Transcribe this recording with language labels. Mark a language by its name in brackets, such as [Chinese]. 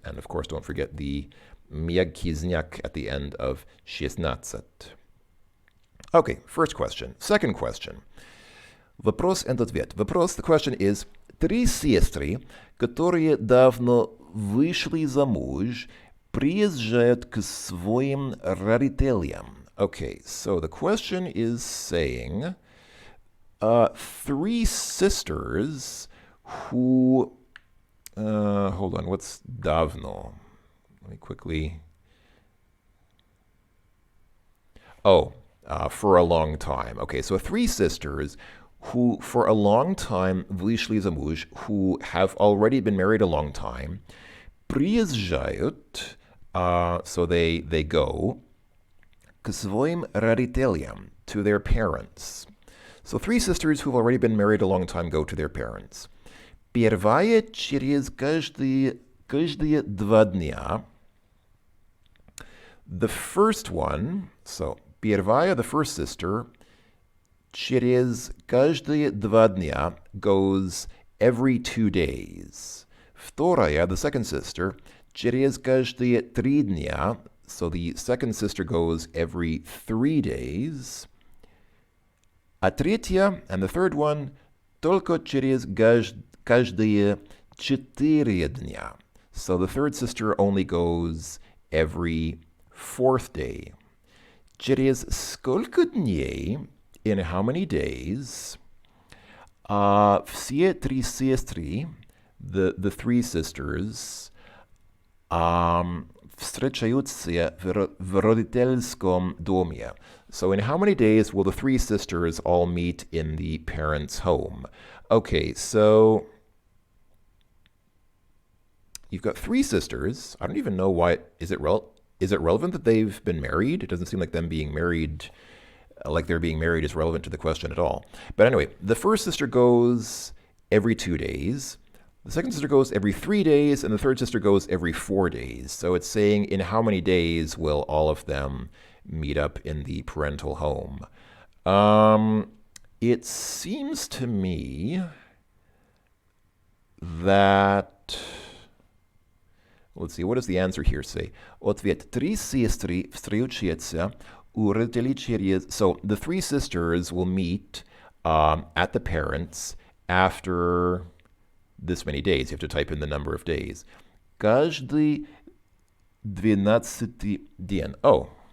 [English] And of course, don't forget the miagkizniak at the end of 16. Okay, first question. Second question. [Russian] Вопрос [English] and [Russian] ответ. Вопрос, [English] the question is, [Russian] 3 сестры, которые давно вышли замуж, приезжают к своим родителям. [English] Okay, so the question is saying 3 sisters who, hold on, what's давно? Let me quickly, for a long time. Okay, so 3 sisters who for a long time [Russian] вышли замуж, [English] who have already been married a long time, [Russian] приезжают, [English] so they go, [Russian] к своим родителям, [English] to their parents. So 3 sisters who've already been married a long time go to their parents. [Russian] Первая через каждые 2 дня. [English] The first one, so [Russian] первая, [English] the first sister, [Russian] через каждые 2 дня [English] goes every 2 days. [Russian] Вторая, [English] the second sister, [Russian] через каждые 3 дня, [English] so the second sister goes every 3 days. [Russian] А третья, [English] and the third one, [Russian] только через каждые 4 дня. [English] So the third sister only goes every 4th day. [Russian] Через сколько дней, [English] in how many days, [Russian] все 3 сестры, [English] the 3 sisters, [Russian] встречаются в родительском доме. [English] So in how many days will the 3 sisters all meet in the parents' home? Okay, so you've got 3 sisters. I don't even know why. Is it relevant that they've been married? It doesn't seem like them being married, like they're being married, is relevant to the question at all. But anyway, the first sister goes every 2 days. The second sister goes every 3 days, and the third sister goes every 4 days. So it's saying in how many days will all of them meet up in the parental home? It seems to me that, let's see, what does the answer here say? [Russian] Ответ. 3 сестры встречаются у родителей через... [English] So the 3 sisters will meet at the parents after this many days. You have to type in the number of days. [Russian] Каждый 12 день. Oh.